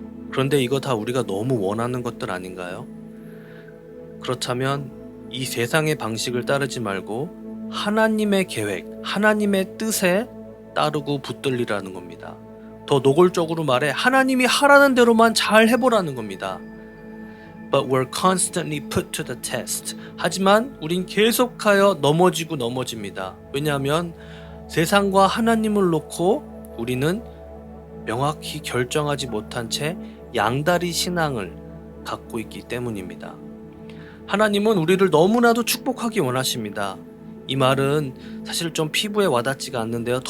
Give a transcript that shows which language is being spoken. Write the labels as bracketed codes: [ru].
[ko] 그런데 이거 다 우리가 너무 원하는 것들 아닌가요? 그렇다면 이 세상의 방식을 따르지 말고 하나님의 계획, 하나님의 뜻에 따르고 붙들리라는 겁니다. 더 노골적으로 말해 하나님이 하라는 대로만 잘 해보라는 겁니다. [en] But we're constantly put to the test. [ko] 하지만 우린 계속하여 넘어집니다. 왜냐하면 세상과 하나님을 놓고 우리는 명확히 결정하지 못한 채 양다리 신앙을 갖고 있기 때문입니다. 하나님은 우리를 너무나도 축복하기 원하십니다. 이 말은 사실 좀 피부에 와닿지가 않는데요.